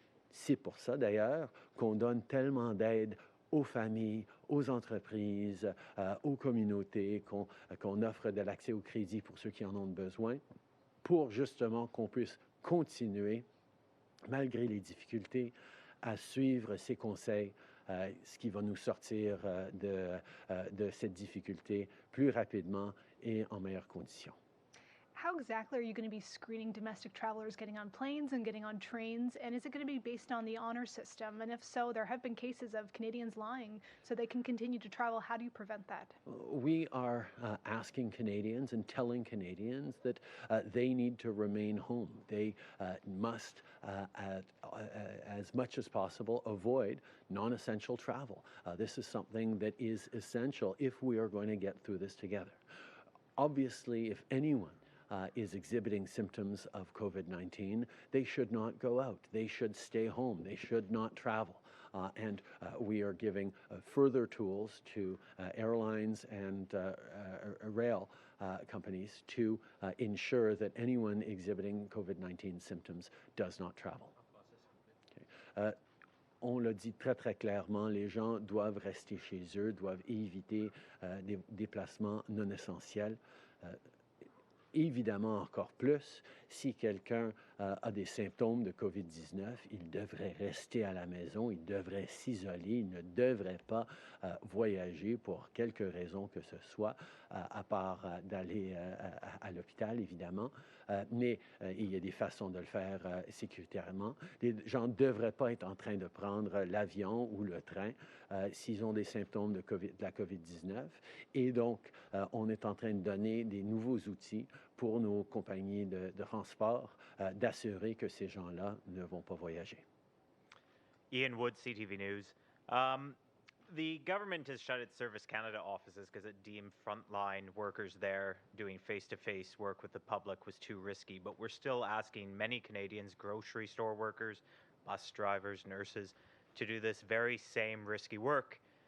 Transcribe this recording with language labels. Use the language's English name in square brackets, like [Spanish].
[French] C'est pour ça d'ailleurs qu'on donne tellement d'aide aux familles, aux entreprises, aux communautés, qu'on offre de l'accès au crédit pour ceux qui en ont besoin, pour justement qu'on puisse continuer, malgré les difficultés, à suivre ces conseils, ce qui va nous sortir de cette difficulté plus rapidement et en meilleures conditions. [English] How exactly are you going to be screening domestic travelers getting on planes and getting on trains? And is it going to be based on the honor system? And if so, there have been cases of Canadians lying so they can continue to travel. How do you prevent that? We are asking Canadians and telling Canadians that they need to remain home. They must, as much as possible, avoid non-essential travel. This is something that is essential if we are going to get through this together. Obviously, if anyone is exhibiting symptoms of COVID-19, they should not go out. They should stay home. They should not travel. And we are giving further tools to airlines and rail companies to ensure that anyone exhibiting COVID-19 symptoms does not travel. Okay. [French] on l'a dit très, très clairement, les gens doivent rester chez eux, doivent éviter des déplacements non essentiels. Évidemment, encore plus, si quelqu'un a des symptômes de COVID-19, il devrait rester à la maison, il devrait s'isoler, il ne devrait pas voyager pour quelque raison que ce soit, à part d'aller à l'hôpital, évidemment. Mais il y a des façons de le faire sécuritairement. Les gens ne devraient pas être en train de prendre l'avion ou le train s'ils ont des symptômes de la COVID-19. Et donc, on est en train de donner des nouveaux outils pour nos compagnies de transport d'assurer que ces gens-là ne vont pas voyager. [English] Ian Wood, CTV News. The government has shut its Service Canada offices because it deemed frontline workers there doing face-to-face work with the public was too risky. But we're still asking many Canadians, grocery store workers, bus drivers, nurses, to do this very same risky work.